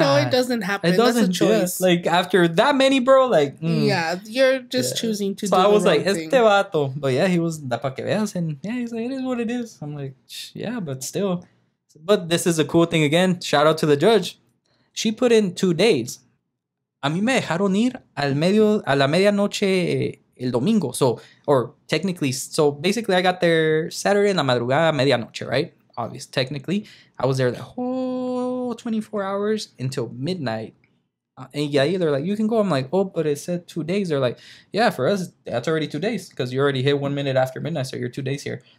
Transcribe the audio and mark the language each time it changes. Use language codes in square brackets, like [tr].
[en] No, it doesn't happen. It doesn't. That's a choice. Like, after that many, bro, like. Yeah, you're just choosing to do So I was like, thing. [es] Este vato. [en] But yeah, he was, [es] da pa que veas. [en] And yeah, he's like, it is what it is. I'm like, yeah, but still. But this is a cool thing again. Shout out to the judge. She put in 2 days. [es] A mí me dejaron ir a la medianoche el domingo. [en] So, or technically, so basically I got there Saturday [es] en la madrugada, medianoche, [en] right? Obviously, technically. I was there the whole oh, 24 hours until midnight. And yeah, they're like, you can go. I'm like, oh, but it said 2 days. They're like, yeah, for us, that's already 2 days because you already hit 1 minute after midnight, so you're 2 days here.